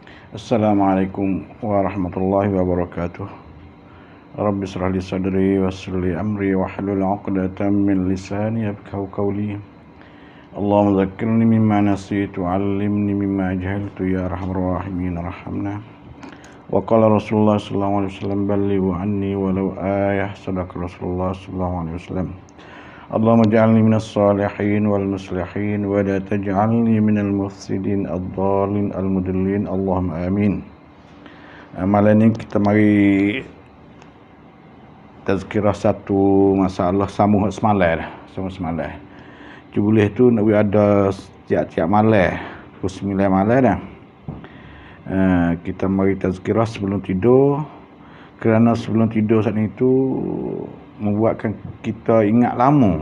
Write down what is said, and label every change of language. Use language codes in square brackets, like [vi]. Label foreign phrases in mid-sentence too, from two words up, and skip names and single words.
[ar] السلام عليكم ورحمة الله وبركاته. رب اشرح لي صدري ويسر لي أمري واحلل عقدة من لساني يفقهوا قولي. اللهم ذكرني مما نسيت علمني مما جهلت يا أرحم الراحمين ارحمنا. وقال رسول الله صلى الله عليه وسلم بلغوا عني ولو آية صدق رسول الله صلى الله عليه وسلم. اللهم اجعلني من الصالحين والمصلحين ولا تجعلني من المفسدين الضالين المضلين. اللهم آمين. [ms] Malam ni kita mari tazkirah satu masalah sambung semalam dah. Boleh tu nak ada tiap-tiap malam, pukul 9 malam dah. Kita mari tazkirah sebelum tidur, kerana sebelum tidur saat itu membuatkan kita ingat lama.